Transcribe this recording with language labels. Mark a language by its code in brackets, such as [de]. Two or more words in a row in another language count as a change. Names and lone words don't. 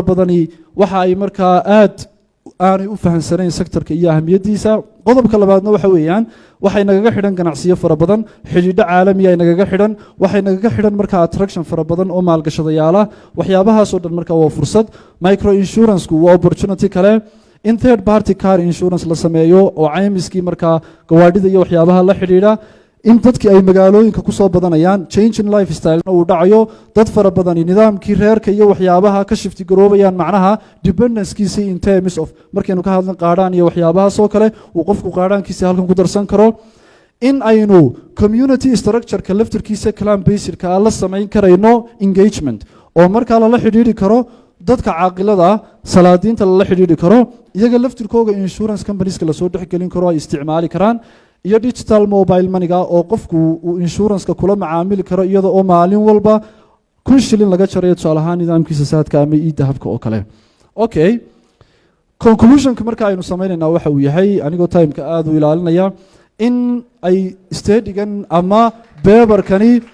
[so] badani waxa ay markaa aad aanay u fahansanayn sectorka iyo ahamiyadiisa qodobka labaadna waxa weeyaan waxay nagaga xidhan ganacsiyo fara badan xidhiidho caalamiya ay nagaga xidhan waxay nagaga xidhan markaa attraction fara badan oo maalgashadayaala waxyaabahaasoo dhan markaa waa fursad [en] micro insuranceku [so] waa opportunity kale in [en] third party car insurance [so] la sameeyo oo caymiskii markaa gawaadhida iyo waxyaabaha la xidhiidha in dadkii ay magaalooyinka ku soo badanayaan [en] change in life style-na [so] uu dhacayo dad fara badani nidaamkii reerka iyo waxyaabaha ka shifti garoobayaan macnaha dependencekiisii [en] in terms of [so] markaynu ka hadlan qaadhaan iyo waxyaabahaas oo kale uu qofku qaadhaankiisa halkan ku darsan karo in aynu [en] community structure-ka [so] laftirkiisa clan basirka la samayn karayno engagement oo markaa lala xidhiidhi karo dadka caaqilada salaadiinta lala xidhiidhi karo iyaga laftirkooga [en] insurance companieska [so] lasoo dhexgelin karo ay isticmaali karaan iyo [en] digital mobile moneyga [so] oo qofku uu insurance-ka kula macaamili karo iyada oo maalin walba 1,000 shilin laga jarayo tusaale ahaan nidaamkiisa saadka ama e-dahabka oo kale [en] okay conclusionka [so] marka aynu sameynaynaa waxa uu yahay anigoo timeka aada u ilaalinaya in ay stadigan ama beberkani